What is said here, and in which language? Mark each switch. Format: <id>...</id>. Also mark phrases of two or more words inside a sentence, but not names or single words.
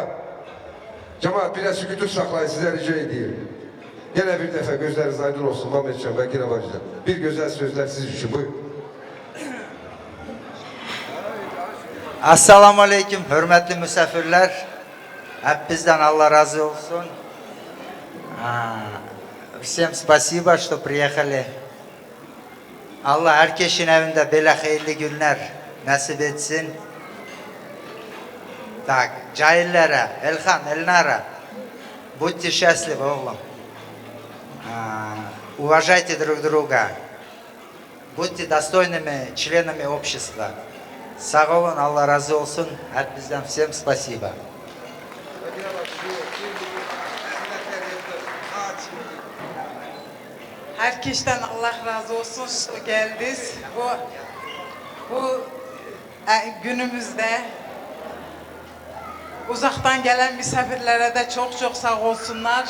<tr>Cemaat biraz sükûtu saklayın, size rica edeyim. Gene bir defa gözleriniz aydın olsun Mehmetcan, Bekir Bacı'dan. Bir güzel sözler siz için, buyurun. Assalamu aleyküm hürmetli misafirler. Hep bizden Allah razı olsun.</tr> <ru>Всем спасибо, что приехали.</ru> <tr>Allah herkesin evinde böyle hayırlı günler nasip etsin. Так, cahillere, Elhan, Elnara,</tr> <ru>будьте счастливы, oğlum. Уважайте друг друга. Будьте достойными членами общества.</ru> <tr>Sağ olun, Allah razı olsun.</tr> <ru>Hepinizden всем спасибо.</ru> <tr>Herkesten Allah razı olsun ki geldiniz. Bu günümüzde uzaktan gelen misafirlere de çok çok sağ olsunlar.</tr>